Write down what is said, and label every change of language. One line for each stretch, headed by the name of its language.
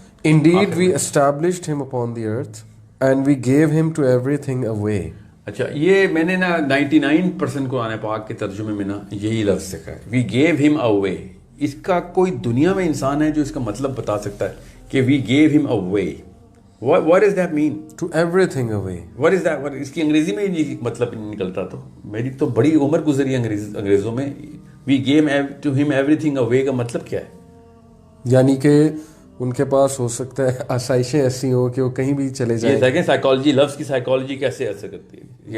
English: Indeed we established him upon the earth and we gave him to everything away.
Urdu: اچھا, یہ میں نے نا 99% قرآن پاک کے ترجمے میں نا یہی لفظ سکھا ہے,
English: we gave him away.
Urdu: اس کا کوئی دنیا میں انسان ہے جو اس کا مطلب بتا سکتا ہے کہ
English: we gave him away. What does that mean? To everything away. What is that?
Urdu: اس کی انگریزی میں یہ مطلب نکلتا, تو میری تو بڑی عمر گزری انگریزوں میں.
English: We gave to him everything away
Urdu: کا مطلب کیا ہے؟ یعنی کہ ان کے پاس ہو سکتا ہے آسائشیں ایسی ہوں کہ وہ کہیں بھی چلے جائیں. یہ دیکھیں سائیکالوجی, لفظ کی سائیکالوجی کیسے اثر کرتی ہے.